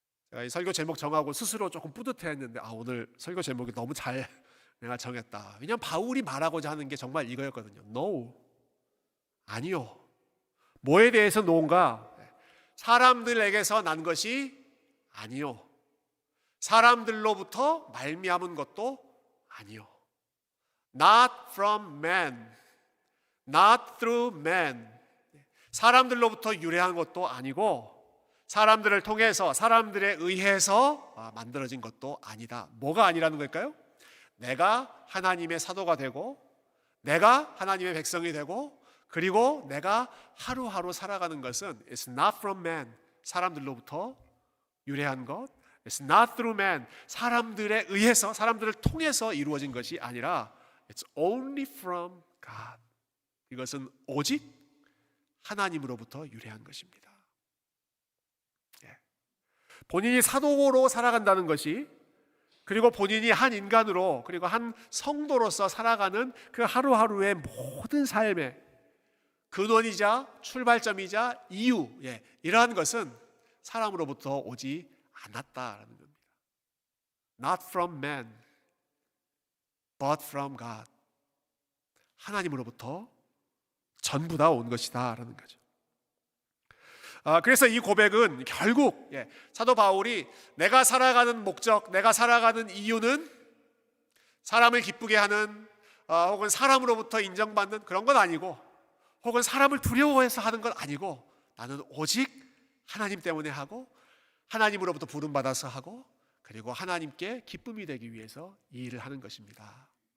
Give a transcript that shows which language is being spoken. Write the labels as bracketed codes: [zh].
[ko] 제가 이 설교 제목 정하고 스스로 조금 뿌듯해했는데 오늘 설교 제목이 너무 잘 내가 정했다. 왜냐하면 바울이 말하고자 하는 게 정말 이거였거든요. No, 아니요. 뭐에 대해서 no인가? 사람들에게서 난 것이 아니요, 사람들로부터 말미암은 것도 아니요. [en] Not from man, not through man. [ko] 사람들로부터 유래한 것도 아니고 사람들을 통해서, 사람들에 의해서 만들어진 것도 아니다. 뭐가 아니라는 걸까요? 내가 하나님의 사도가 되고, 내가 하나님의 백성이 되고, 그리고 내가 하루하루 살아가는 것은 [en] It's not from man, [ko] 사람들로부터 유래한 것, [en] It's not through man, [ko] 사람들에 의해서, 사람들을 통해서 이루어진 것이 아니라 [en] It's only from God. [ko] 이것은 오직 하나님으로부터 유래한 것입니다. 본인이 사도로 살아간다는 것이, 그리고 본인이 한 인간으로, 그리고 한 성도로서 살아가는 그 하루하루의 모든 삶의 근원이자 출발점이자 이유, 이러한 것은 사람으로부터 오지 않았다라는 겁니다. [en] Not from man, but from God. [ko] 하나님으로부터 전부 다 온 것이다 라는 거죠. 그래서 이 고백은 결국 사도 바울이 내가 살아가는 목적, 내가 살아가는 이유는 사람을 기쁘게 하는, 혹은 사람으로부터 인정받는 그런 건 아니고, 혹은 사람을 두려워해서 하는 건 아니고, 나는 오직 하나님 때문에 하고, 하나님으로부터 부름받아서 하고, 그리고 하나님께 기쁨이 되기 위해서 이 일을 하는 것입니다.